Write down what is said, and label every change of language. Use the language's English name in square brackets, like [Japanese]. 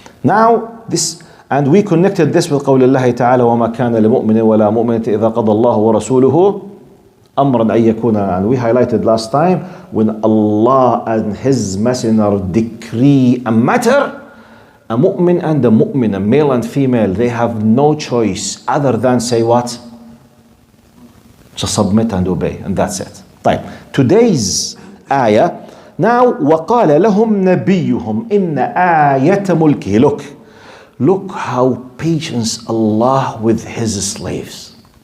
[English] Now this, and we connected this with [Arabic] قول الله تعالى وما كان لمؤمن ولا مؤمنة إذا قضى الله ورسوله أمرا أن يكون, [English] and we highlighted last time, when Allah and His Messenger decree a matter, a mu'min and a mu'min, a male and female, they have no choice other than say what? To submit and obey, and that's it. [Arabic] طيب. [English] Today's ayah, now [Arabic] وقال لهم نبيهم إن آية ملكه. [English] Look how patient Allah with His slaves.